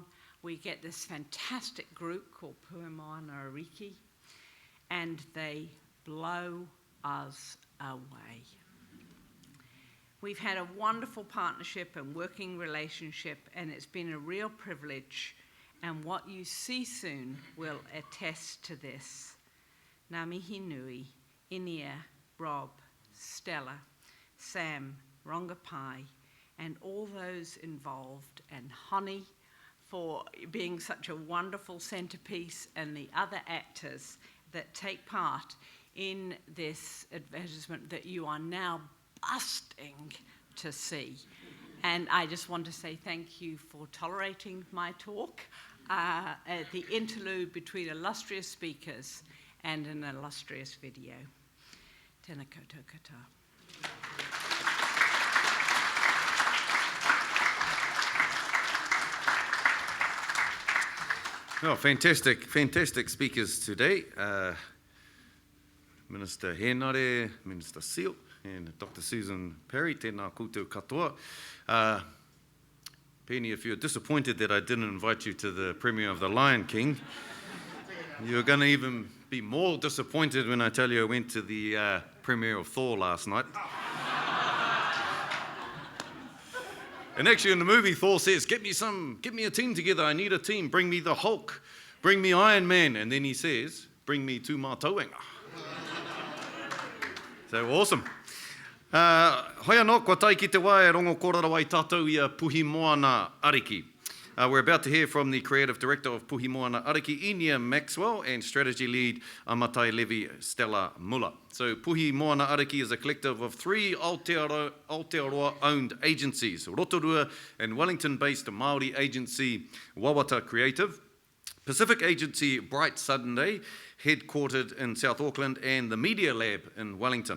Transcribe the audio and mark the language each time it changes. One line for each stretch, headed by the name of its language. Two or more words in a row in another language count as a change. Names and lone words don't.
English: We get this fantastic group called Puimoana Ariki, and they blow us away. We've had a wonderful partnership and working relationship, and it's been a real privilege. And what you see soon will attest to this.
Māori: Ngā mihi nui, Inia,
English: Rob, Stella, Sam, Rongapai, and all those involved, and Honey for being such a wonderful centerpiece, and the other actors that take part in this advertisement that you are now busting to see. And I just want to say thank you for tolerating my talk, the interlude between illustrious speakers and an illustrious video.
Māori: Tēnā koutou katoa.
English: Well, fantastic speakers today. Minister Henare, Minister Seal, and Dr. Susan Perry,
Māori: tēnā koutou katoa.
English: Penny, if you're disappointed that I didn't invite you to the premiere of The Lion King, you're going to even be more disappointed when I tell you I went to the premiere of Thor last night. And actually in the movie, Thor says, get me a team together, I need a team, bring me the Hulk, bring me Iron Man, and then he says, bring me two mātauenga. So awesome.
Māori: Hoi anō, kua tai ki te wā e rongo kōrara wai tātou i a Puhi Moana Ariki.
English: We're about to hear from the Creative Director of Puhi Moana Ariki, Inia Maxwell, and Strategy Lead Amatai Levi Stella Muller. So Puhi Moana Ariki is a collective of 3 Aotearoa-owned agencies, Rotorua and Wellington-based Maori agency Wawata Creative, Pacific agency Bright Sunday, headquartered in South Auckland, and the Media Lab in Wellington.